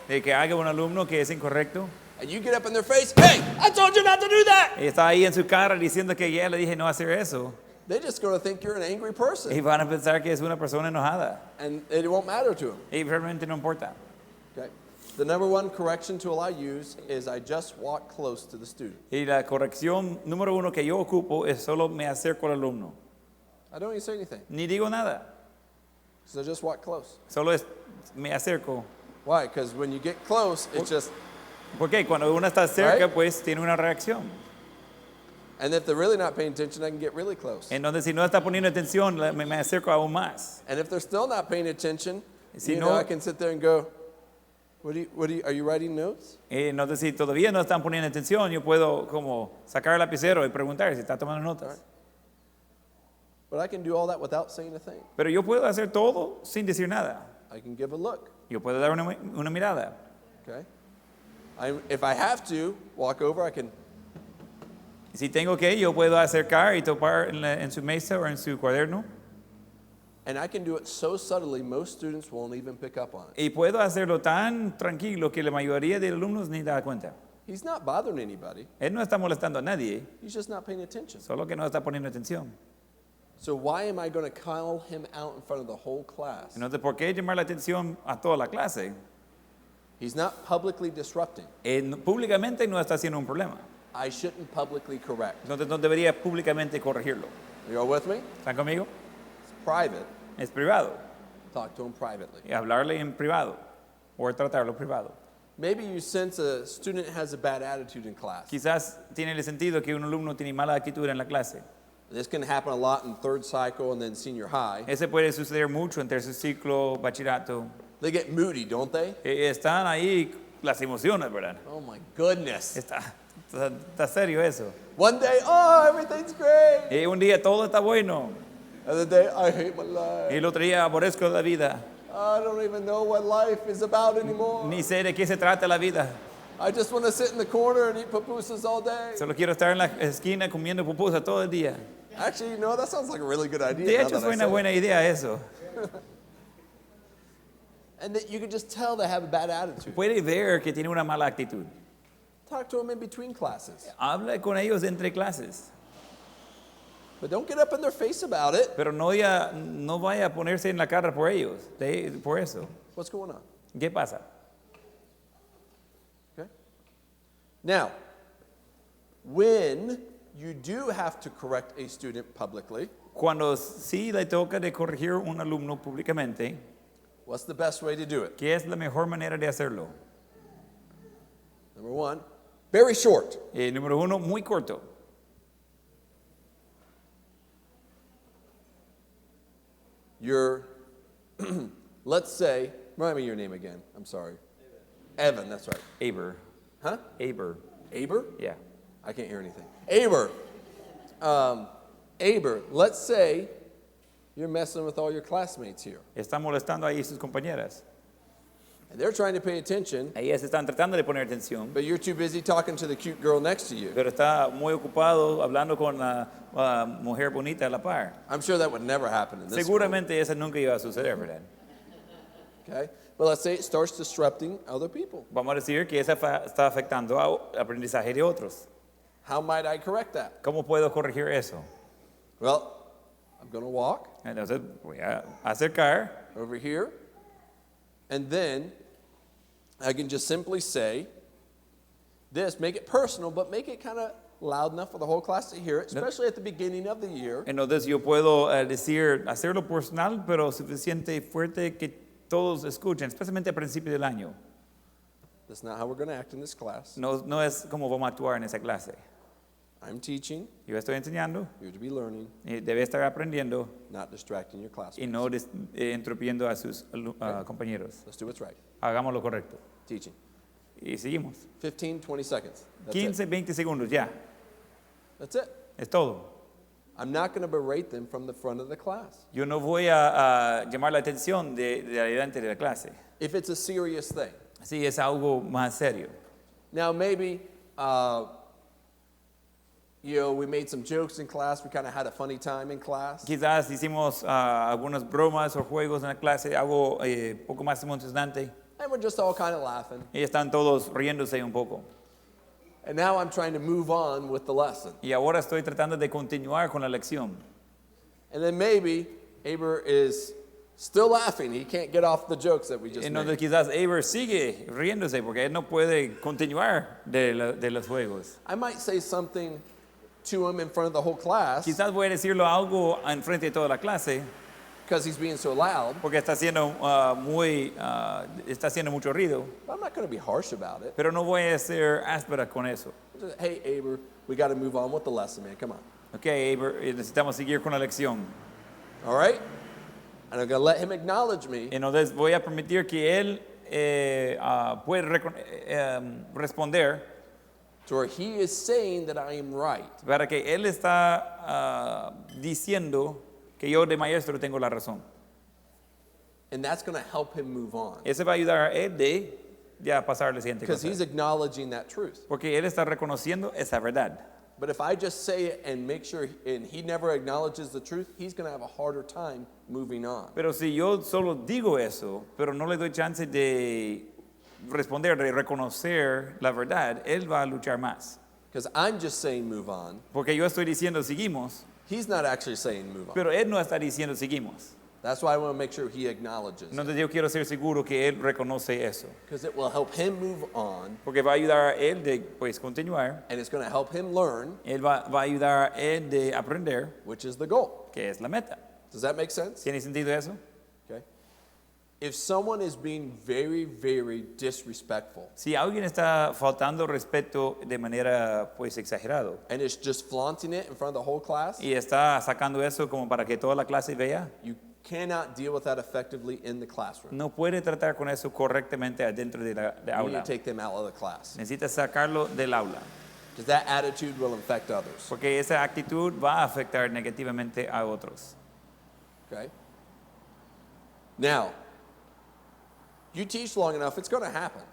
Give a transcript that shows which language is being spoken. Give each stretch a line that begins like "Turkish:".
Spanish: de que haga un alumno que es incorrecto,
English: and you get up in their face, hey, I told you not to do that,
Spanish: y está ahí en su cara diciendo que ya le dije no hacer eso,
English: they're just going to think you're an angry person,
Spanish: y van a pensar que es una persona enojada,
English: and it won't matter to them.
Spanish: y realmente no importa.
English: Okay. The number one correction tool I use is I just walk close to the student.
Spanish: Y la corrección número uno que yo ocupo es solo me acerco al alumno.
English: I don't even say anything.
Spanish: Ni digo nada,
English: So just walk close.
Spanish: solo me acerco.
English: Why? Because when you get close, it's just,
Spanish: Porque cuando uno está cerca,
English: Right.
Spanish: pues tiene una reacción.
English: and if they're really not paying attention, I can get really close.
Spanish: Entonces, si no está poniendo atención, me acerco aún más.
English: And if they're still not paying attention,
Spanish: Si
English: you
Spanish: no-
English: know, I can sit there and go, are you writing notes?
Spanish: Entonces, si todavía no están poniendo atención, yo puedo como sacar el lapicero y preguntar si está tomando notas.
English: But I can do all that without saying a thing.
Spanish: Pero yo puedo hacer todo sin decir nada.
English: I can give a look,
Spanish: Yo puedo dar una mirada.
English: okay? If I have to walk over, I can,
Spanish: Si tengo que, yo puedo acercar y topar en su mesa o en su cuaderno.
English: and I can do it so subtly, most students won't even pick up on it.
Spanish: Y puedo hacerlo tan tranquilo que la mayoría de los alumnos ni da cuenta.
English: He's not bothering anybody.
Spanish: Él no está molestando a nadie,
English: He's just not paying attention.
Spanish: solo que no está poniendo atención.
English: So why am I going to call him out in front of the whole class?
Spanish: Entonces, ¿por qué llamar la atención a toda la clase?
English: He's not publicly disrupting.
Spanish: Públicamente no está haciendo un problema.
English: I shouldn't publicly correct.
Spanish: Entonces no debería públicamente corregirlo.
English: You all with me?
Spanish: ¿Están conmigo?
English: It's private.
Spanish: Es privado.
English: Talk to him privately.
Spanish: Y hablarle en privado o tratarlo privado.
English: Maybe you sense a student has a bad attitude in class.
Spanish: Quizás tiene el sentido que un alumno tiene mala actitud en la clase.
English: This can happen a lot in third cycle and then senior high.
Spanish: Ese puede suceder mucho en tercer ciclo, bachillerato.
English: They get moody, don't they?
Spanish: Están ahí las emociones, ¿verdad?
English: Oh my goodness.
Spanish: Está serio eso.
English: One day, oh, everything's great.
Spanish: Y un día todo está bueno.
English: Other day, I hate my life.
Spanish: Y el otro día aborrezco la vida.
English: I don't even know what life is about anymore.
Spanish: Ni sé de qué se trata la vida.
English: I just want to sit in the corner and eat pupusas all day.
Spanish: Solo quiero estar en la esquina comiendo pupusas todo el día.
English: Actually, you know, that sounds like a really good idea.
Spanish: De
English: now
Spanish: hecho,
English: that I
Spanish: es
English: say
Spanish: una
English: it.
Spanish: buena idea eso.
English: And that you can just tell they have a bad attitude.
Spanish: Puede ver que tiene una mala actitud.
English: Talk to them in between classes.
Spanish: Habla con ellos entre clases.
English: But don't get up in their face about it.
Spanish: Pero no vaya a ponerse en la cara por ellos, por eso.
English: What's going on?
Spanish: ¿Qué pasa?
English: Okay. Now, when you do have to correct a student publicly,
Spanish: Cuando sí le toca de corregir a un alumno públicamente,
English: what's the best way to do it?
Spanish: ¿qué es la mejor manera de hacerlo?
English: Number one, very short.
Spanish: Número uno, muy corto.
English: You're, let's say, remind me your name again. I'm sorry. Evan, that's right. Aber. Huh? Aber. Aber? Yeah. I can't hear anything. Aber. Aber, let's say you're messing with all your classmates here.
Spanish: Está molestando ahí a sus compañeras.
English: And they're trying to pay attention,
Spanish: Ellas están tratando de poner atención,
English: but you're too busy talking to the cute girl next to you.
Spanish: pero está muy ocupado hablando con la mujer bonita a la par.
English: I'm sure that would never happen in this school.
Spanish: Seguramente eso nunca iba a suceder, ¿verdad?
English: Okay? But let's say it starts disrupting other people.
Spanish: Vamos a decir que esa está afectando al aprendizaje de otros.
English: How might I correct that?
Spanish: ¿Cómo puedo corregir eso?
English: Well, I'm going to walk
Spanish: Entonces voy a acercar
English: over here, and then I can just simply say this, make it personal, but make it kind of loud enough for the whole class to hear it, especially at the beginning of the year.
Spanish: Entonces yo puedo hacerlo personal, pero suficiente fuerte que todos escuchen, especialmente al principio del año.
English: That's not how we're going to act in this class.
Spanish: No es como vamos a actuar en esa clase.
English: I'm teaching,
Spanish: Yo estoy enseñando
English: you're to be learning,
Spanish: y debe estar aprendiendo
English: not distracting your classmates.
Spanish: y no interrumpiendo a sus compañeros.
English: Let's do what's right.
Spanish: Hagamos lo correcto.
English: Teaching.
Spanish: Y seguimos.
English: 15, 20 seconds. That's
Spanish: 15,
English: it.
Spanish: 20 segundos, ya.
English: That's it.
Spanish: Es todo.
English: I'm not going to berate them from the front of the class.
Spanish: Yo no voy a llamar la atención de adelante de la clase.
English: If it's a serious thing.
Spanish: Si es algo más serio.
English: Now, maybe, we made some jokes in class. We kind of had a funny time in class.
Spanish: Quizás hicimos algunas bromas o juegos en la clase, algo poco más emocionante.
English: And we're just all kind of laughing.
Spanish: Y están todos riéndose un poco.
English: And now I'm trying to move on with the lesson.
Spanish: Y ahora estoy tratando de continuar con la lección.
English: And then maybe Aber is still laughing. He can't get off the jokes that we just
Spanish: Entonces quizás Aber sigue riéndose porque él no puede continuar de los juegos.
English: I might say something to him in front of the whole class
Spanish: Quizás voy a decirlo algo en frente de toda la clase
English: because he's being so loud.
Spanish: porque está haciendo mucho ruido,
English: But I'm not going to be harsh about it.
Spanish: pero no voy a ser áspera con eso.
English: Just, hey, Aber, we got to move on with the lesson, man. Come on.
Spanish: Ok, Aber, necesitamos seguir con la lección.
English: All right? And I'm going to let him acknowledge me.
Spanish: Entonces voy a permitir que él puede responder
English: To where he is saying that I am right.
Spanish: para que él está diciendo que yo de maestro tengo la razón.
English: And that's going to help him move on.
Spanish: Eso va a ayudar a él de ya pasar a la siguiente
English: Because
Spanish: cosa.
English: he's acknowledging that truth.
Spanish: Porque él está reconociendo esa verdad.
English: But if I just say it and make sure, and he never acknowledges the truth, he's going to have a harder time moving on.
Spanish: Pero si yo solo digo eso, pero no le doy chance de responder, de reconocer la verdad, él va a luchar más.
English: Because I'm just saying move on.
Spanish: Porque yo estoy diciendo seguimos,
English: He's not actually saying move on.
Spanish: pero él no está diciendo seguimos.
English: That's why I want to make sure he acknowledges it.
Spanish: Entonces yo quiero ser seguro que él reconoce eso.
English: Because it will help him move on,
Spanish: Porque va a ayudar a él de pues, continuar.
English: and it's going to help him learn,
Spanish: Él va a ayudar a él de aprender,
English: which is the goal.
Spanish: que es la meta.
English: Does that make sense?
Spanish: ¿Tiene sentido eso?
English: Okay. If someone is being very, very disrespectful,
Spanish: Si alguien está faltando respeto de manera pues exagerado
English: and is just flaunting it in front of the whole class,
Spanish: y está sacando eso como para que toda la clase vea,
English: you cannot deal with that effectively in the classroom.
Spanish: no puede tratar con eso correctamente adentro de la
English: You need
Spanish: aula.
English: to take them out of the class.
Spanish: Necesita sacarlo del aula,
English: Because that attitude will infect others.
Spanish: porque esa actitud va a afectar negativamente a otros.
English: Okay? Now, you teach long enough, it's going to happen.